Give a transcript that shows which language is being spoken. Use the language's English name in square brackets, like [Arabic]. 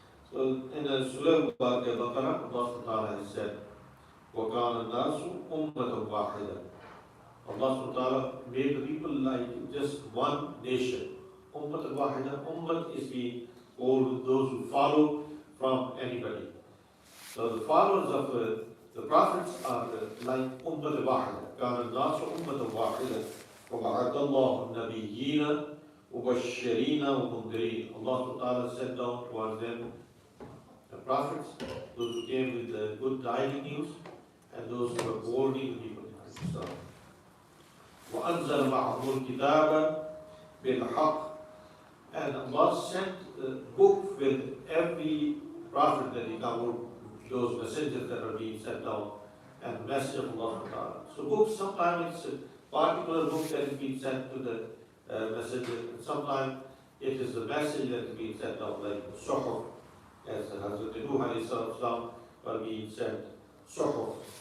[English] So in the Surah Al-Baqarah, Allah subhanahu wa ta'ala has said, [Arabic] وَكَانَ النَّاسُ أُمَّةً وَاحِدًا. [English] Allah subhanahu wa ta'ala made the people like just one nation. Ummat al-Wahida. Ummat is all those who follow from anybody. So the followers of the prophets are like Ummat al-Wahida. [Arabic] كان الناس أمة واحدة وبعث الله النبيين مبشرين ومنذرين. [English] Allah subhanahu wa ta'ala sent down towards them the prophets, those who came with the good tidings news, and those who were warning the people. [Arabic] وأنزل معهم الكتاب بالحق. [English] And Allah sent a book with every prophet that he covered, those messengers that are being sent down, and message of Allah subhanahu wa ta'ala. So books, sometimes it's a particular book that is being sent to the messenger, and sometimes it is the message that is being sent down, like Shahr, as Hazrat Nuh alayhi salam was being sent Shahr.